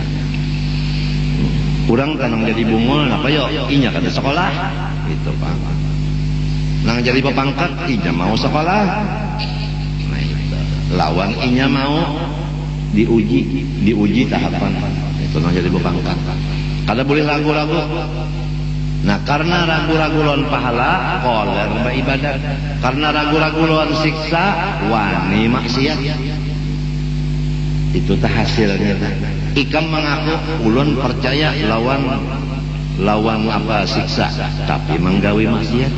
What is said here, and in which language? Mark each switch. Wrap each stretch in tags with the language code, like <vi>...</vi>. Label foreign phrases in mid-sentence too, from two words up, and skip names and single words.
<bjn>Orang kan jadi bungul, apa yo? Inya kada sekolah, itu Pak. Nang jadi pepangkat, inya mau sekolah. Nah, itu. Lawan inya mau diuji tahapan, itu nang jadi pepangkat. Kada boleh ragu-ragu. Nah, karena ragu-ragu lawan pahala, koler beribadat. Karena ragu-ragu lawan siksa, wani maksiat. Itu tah hasilnya. Ikam mengaku ulun percaya lawan apa siksa, tapi menggawi maksiat.</bjn>